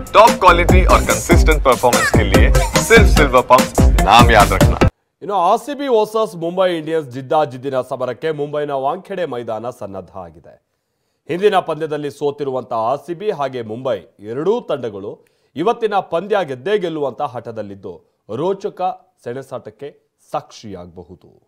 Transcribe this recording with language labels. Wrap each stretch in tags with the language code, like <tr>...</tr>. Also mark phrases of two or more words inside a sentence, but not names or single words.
<en>top quality</en> <hi>और</hi> <en>consistent performance</en> <hi>के लिए सिर्फ सिल्वर पंप नाम याद रखना।</hi> <kn>ಇನ್ನು ಆರ್ಸಿಬಿ ವರ್ಸಸ್ ಮುಂಬೈ ಇಂಡಿಯನ್ಸ್ ಜಿದ್ದಾಜಿದ್ದಿನ ಸಮರಕ್ಕೆ ಮುಂಬೈನ ವಾಂಖೆಡೆ ಮೈದಾನ ಸನ್ನದ್ಧ ಆಗಿದೆ. ಹಿಂದಿನ ಪಂದ್ಯದಲ್ಲಿ ಸೋತಿರುವಂತಹ ಆರ್ಸಿಬಿ ಹಾಗೆ ಮುಂಬೈ ಎರಡೂ ತಂಡಗಳು ಇವತ್ತಿನ ಪಂದ್ಯ ಗೆದ್ದೇ ಗೆಲ್ಲುವಂತ ಹಠದಲ್ಲಿದ್ದು ರೋಚಕ ಸೆಣಸಾಟಕ್ಕೆ ಸಾಕ್ಷಿಯಾಗಬಹುದು.</kn>